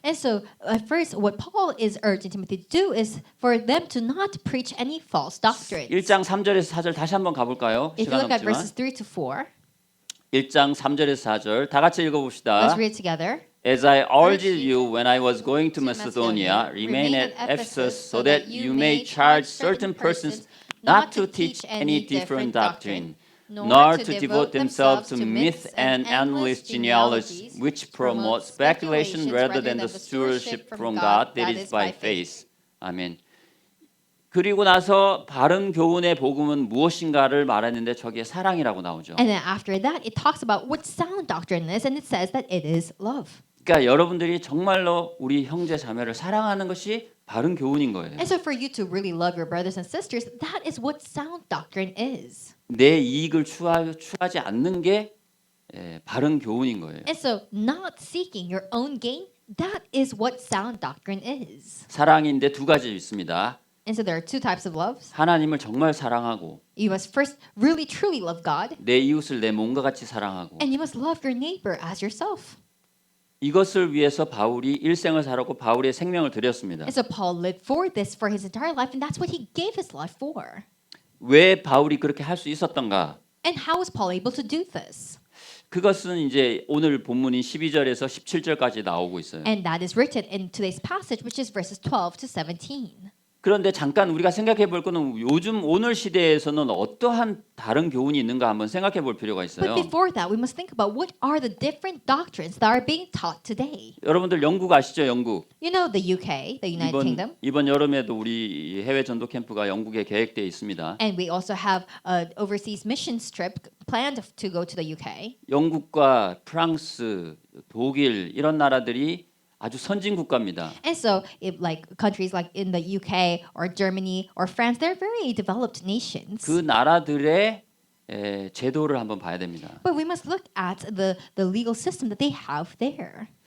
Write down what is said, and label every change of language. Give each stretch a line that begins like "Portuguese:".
English: And so at first, what Paul is urging Timothy to do is for them to not preach any false doctrines.
Korean: 1장 3절에서 4절 다시 한번 가볼까요?
English: If you
Korean: 시간
English: look at
Korean: 없지만.
English: verses 3 to 4,
Korean: 1장 3절에서 4절 다 같이 읽어봅시다.
English: let's read it together. As I urged you when I was going to Macedonia, remain at Ephesus so that you may charge certain persons not to teach any different doctrine, nor to devote themselves to myths and endless genealogies, which promote speculation rather than the stewardship from God that is by faith.
Korean: 아멘. 그리고 나서 바른 교훈의 복음은 무엇인가를 말했는데 저기에 사랑이라고 나오죠.
English: And then after that, it talks about what sound doctrine is, and it says that it is love.
Korean: 그러니까 여러분들이 정말로 우리 형제 자매를 사랑하는 것이 바른 교훈인 거예요.
English: And so for you to really love your brothers and sisters, that is what sound doctrine is.
Korean: 내 이익을 추하지 않는 게 바른 교훈인 거예요.
English: And so not seeking your own gain, that is what sound doctrine is.
Korean: 사랑인데 두 가지 있습니다.
English: And so there are two types of loves.
Korean: 하나님을 정말 사랑하고
English: You must first really truly love God,
Korean: 내 이웃을 내 몸과 같이 사랑하고
English: and you must love your neighbor as yourself.
Korean: 이것을 위해서 바울이 일생을 살았고 바울의 생명을 드렸습니다.
English: And so Paul lived for this for his entire life, and that's what he gave his life for.
Korean: 왜 바울이 그렇게 할 수 있었던가?
English: And how was Paul able to do this?
Korean: 그것은 이제 오늘 본문인 12절에서 17절까지 나오고 있어요.
English: And that is written in today's passage, which is verses 12 to 17.
Korean: 그런데 잠깐 우리가 생각해 볼 거는 요즘 오늘 시대에서는 어떠한 다른 교훈이 있는가 한번 생각해 볼 필요가 있어요.
English: But before that, we must think about what are the different doctrines that are being taught today.
Korean: 여러분들 영국 아시죠? 영국.
English: You know the UK, the United Kingdom.
Korean: 이번 여름에도 우리 해외 전도 캠프가 영국에 계획돼 있습니다.
English: And we also have an overseas missions trip planned to go to the UK.
Korean: 영국과 프랑스, 독일 이런 나라들이 아주 선진 국가입니다.
English: And so, if like countries like in the UK or Germany or France, they're very developed nations.
Korean: 그 나라들의 제도를 한번 봐야 됩니다.
English: But we must look at the legal system that they have there.